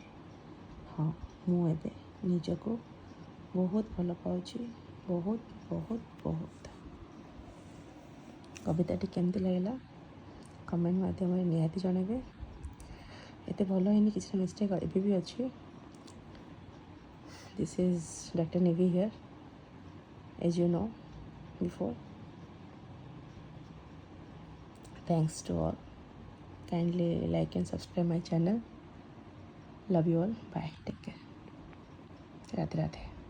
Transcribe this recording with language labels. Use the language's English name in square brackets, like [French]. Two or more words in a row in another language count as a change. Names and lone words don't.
[Odia] ହଁ, ମୁଁ ଏବେ ନିଜକୁ ବହୁତ ଭଲ ପାଉଛି, ବହୁତ ବହୁତ ବହୁତ। କବିତାଟି କେମିତି ଲାଗିଲା କମେଣ୍ଟ ମାଧ୍ୟମରେ ନିହାତି ଜଣାଇବେ। ଏତେ ଭଲ ହେଇନି, କିଛି ମିଷ୍ଟେକ୍ ଏବେ ବି ଅଛି। [English] This is Dr. Nivi here, as you know before. Thanks to all. Kindly like and subscribe my channel. Love you all. Bye. Take care. Radhe Radhe.